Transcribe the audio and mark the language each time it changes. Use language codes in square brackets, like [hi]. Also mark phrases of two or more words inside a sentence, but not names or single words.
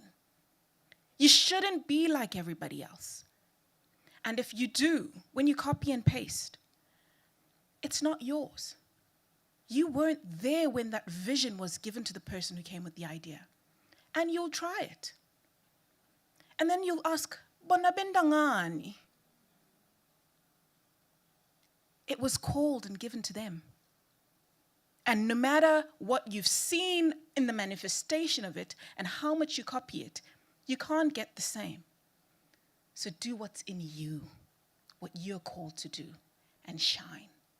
[en] You shouldn't be like everybody else. And if you do, when you copy and paste, it's not yours. You weren't there when that vision was given to the person who came with the idea. And you'll try it. And then you'll ask, "Bona benda ngani?" It was called and given to them. And no matter what you've seen in the manifestation of it and how much you copy it, you can't get the same. So do what's in you, what you're called to do, and shine.